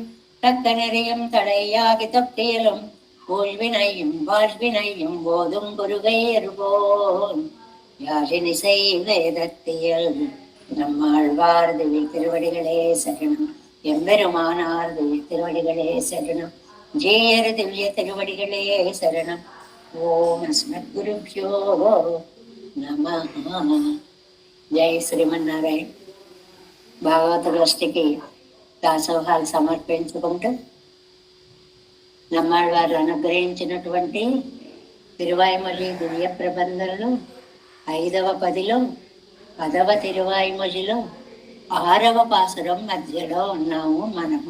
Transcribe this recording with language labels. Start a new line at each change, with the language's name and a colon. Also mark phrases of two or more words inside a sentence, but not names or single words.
Tamil: தக்க நெறியும் தடையாகி தொட்டியலும் ஊழ்வினையும் வாழ்வினையும் போதும் குருகையர்போன் யாழினிசை வேதத்தியல் நம்மாழ்வார் திவ்ய திருவடிகளே சரணம் எம்பெருமானார் திவ்ய திருவடிகளே சரணம் ஜேயர் திவ்ய திருவடிகளே சரணம்
Sanskrit: ओम् अस्मद्गुरुभ्यो नमः.
Telugu: జై శ్రీమన్నారాయణ. భాగవత గోష్ఠికి దాసోహాలు సమర్పించుకుంటూ నమ్మాళ్ళవారు అనుగ్రహించినటువంటి తిరువాయిమొഴി దివ్య ప్రబంధంలో 5వ పదిలో 10వ తిరువాయిమొഴിలో 6వ పాసురం మధ్యలో ఉన్నాము మనము.